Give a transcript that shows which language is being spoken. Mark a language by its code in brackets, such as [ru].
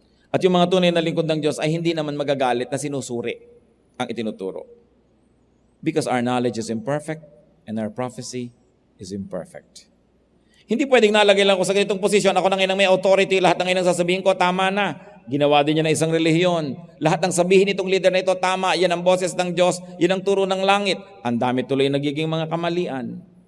[tl] At yung mga tunay na lingkod ng Diyos ay hindi naman magagalit na sinusuri ang itinuturo. [en] Because our knowledge is imperfect and our prophecy is imperfect. [tl] Hindi pwedeng nalagay lang ako sa ganitong posisyon, ako na ngayon may authority, lahat ng ngayon sasabihin ko, tama na. Ginawa din niya na isang relihiyon. Lahat ng sabihin nitong leader na ito, tama, yan ang boses ng Diyos, yan ang turo ng langit. Ang dami tuloy nagiging mga kamalian.